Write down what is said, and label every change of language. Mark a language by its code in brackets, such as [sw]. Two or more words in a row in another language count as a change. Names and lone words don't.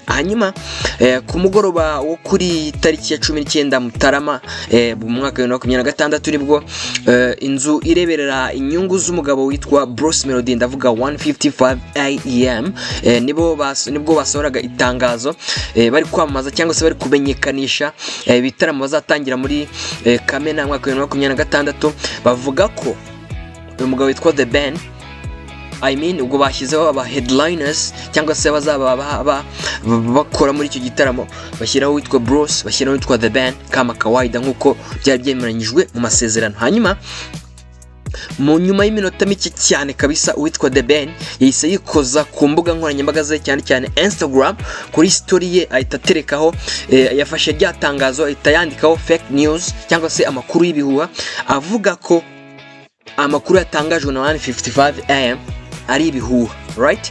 [rw] Hanyuma ku mugoroba wo kuri tariki ya 19 Mutarama mu mwaka wa 2026 nibwo inzu ireberera inyungu z'umugabo witwa Bruce Melodie, ndavuga 1:55 AM, nibwo basohoraga itangazo bari kwamamaza cyangwa se bari kumenyekanisha ibitaramo bazatangira muri Kamena mu mwaka wa 2026. bavuga ko uyu mugabo witwa The Ben ubwo bashyizeho aba headliners cyangwa se bazaba bakora muri icyo gitaramo, bashyiraho witwa Bruce, bashyiraho witwa The Ben [sw] kama kawaida [rw] nk'uko byari byemeranyijwe mu masezerano. Hanyuma mu nyuma y'iminota mike cyane kabisa uwitwa The Ben yahise yikoza ku mbuga nkoranyambaga ze cyane cyane Instagram, kuri story ye ahita aterekaho yafashe rya tangazo ahita yandikaho [en] fake news [rw] cyangwa se amakuru y'ibihuha, avuga ko amakuru yatangajwe na 1:55 AM ari ibihuha, right?